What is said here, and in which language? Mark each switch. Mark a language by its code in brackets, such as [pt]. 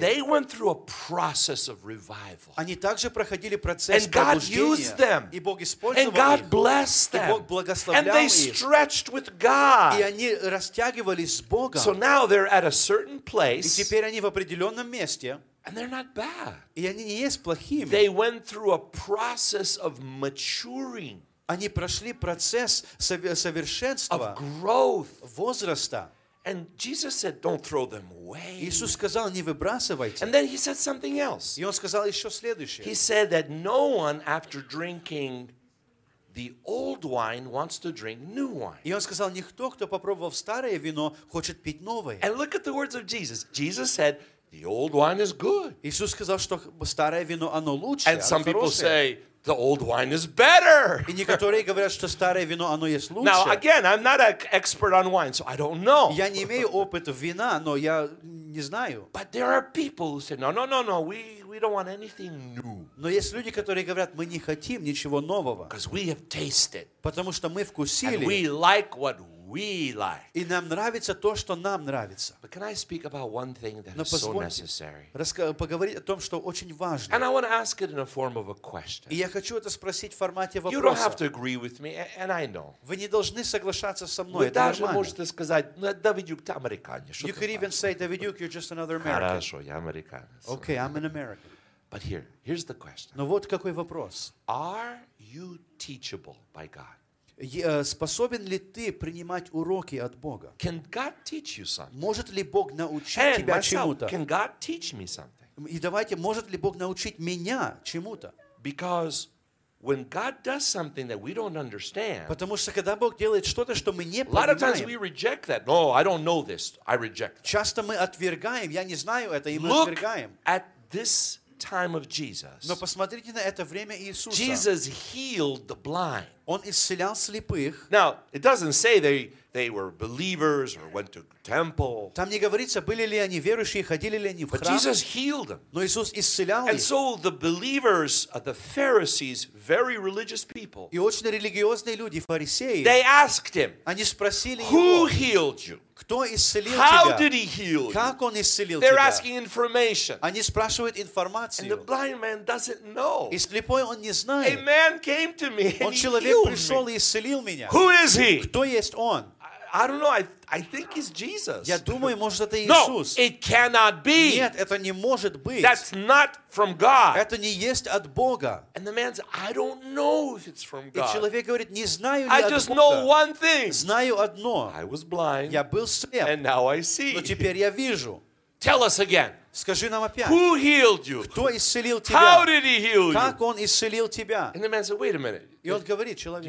[en] And they went through a process of revival. [ru] Они также проходили процесс пробуждения. [en] And God used them. [ru] И Бог использовал их. [en] And God blessed them. [ru] И Бог благословлял их. [en] And they stretched with God. [ru] И они растягивались с Богом. [en] So now they're at a certain place. [ru] Теперь они в определенном месте. [en] And they're not bad. [ru] И они не есть плохими. [en] They went through a process of maturing. [ru] Они прошли процесс совершенства. [en] Of growth. [ru] Возраста. [en] And Jesus said, "Don't throw them away." [ru] Иисус сказал, не выбрасывайте. [en] And then he said something else. [ru] И он сказал еще следующее. [en] He said that no one after drinking the old wine wants to drink new wine. [ru] И он сказал, никто, кто попробовал старое вино, хочет пить новое. [en] And look at the words of Jesus. Jesus said, "The old wine is good." [ru] Иисус сказал, что старое вино оно лучше. [en] And some people say, "The old wine is better." [ru] И некоторые говорят, что старое вино оно есть лучше. [en] Now again, I'm not an expert on wine, so I don't know. [ru] Я не имею опыта вина, но я не знаю. [en] But there are people who say, "No, we don't want anything new." [ru] Но есть люди, которые говорят, мы не хотим ничего нового. [en] Because we have tasted. [ru] Потому что мы вкусили. [en] And we like what we like. [ru] И нам нравится то, что нам нравится. [en] But can I speak about one thing that is so necessary? [ru] Поговорить о том, что очень важно. [en] And I want to ask it in a form of a question. [ru] И я хочу это спросить в формате вопроса. [en] You don't have to agree with me, and I know. [ru] Вы не должны соглашаться со мной. Вы даже можете сказать, ну, Давидюк, ты американец. [en] You could even say, Давидюк, you're just another American. [ru] Хорошо, я американец. [en] Okay, I'm an American. But here's the question. [ru] Но вот какой вопрос. [en] Are you teachable by God? [ru] Способен ли ты принимать уроки от Бога? [en] Can God teach you something? [ru] Может ли Бог научить [en] And [ru] тебя [en] myself, [ru] чему-то? [en] Can God teach me something? [ru] И давайте, может ли Бог научить меня чему-то? [en] Because when God does something that we don't understand, [ru] потому что когда Бог делает что-то, что мы не понимаем, [en] a lot of times we reject that. No, I don't know this. I reject that. [ru] Часто мы отвергаем. Я не знаю это, и мы [en] Look [ru] отвергаем. [en] Look at this time of Jesus. [ru] Но посмотрите на это время Иисуса. [en] Jesus healed the blind. [ru] Он исцелял слепых. [en] Now, it doesn't say they were believers or went to temple. [ru] Там не говорится, были ли они верующие, ходили ли они в храм. [en] But Jesus healed them. [ru] Но Иисус исцелял их. [en] And so the believers, the Pharisees, very religious people. [ru] И очень религиозные люди, фарисеи. [en] They asked him. [ru] Они спросили его. [en] Who healed you? [ru] Кто исцелил тебя? [en] How did he heal? [ru] Как он исцелил тебя? [en] They're asking information. [ru] Они спрашивают информацию. [en] And the blind man doesn't know. [ru] И слепой он не знает. [en] A man came to me. [ru] Он человек пришел и исцелил меня. [en] Who is he? [ru] Кто есть он? [en] I don't know. I think he's Jesus. [ru] Я думаю, может это Иисус. [en] No, it cannot be. [ru] Нет, это не может быть. [en] That's not from God. [ru] Это не есть от Бога. [en] And the man says, I don't know if it's from God. [ru] И человек говорит, не знаю ли от Бога. [en] I just know one thing. [ru] Знаю одно. [en] I was blind. [ru] Я был слеп. [en] And now I see. [ru] Но теперь я вижу. [en] Tell us again. [ru] Скажи нам опять. [en] Who healed you? [ru] Кто исцелил тебя? [en] How did he heal you? [ru] Как он исцелил тебя? [en] And the man said, wait a minute. [ru] И он говорит, человек,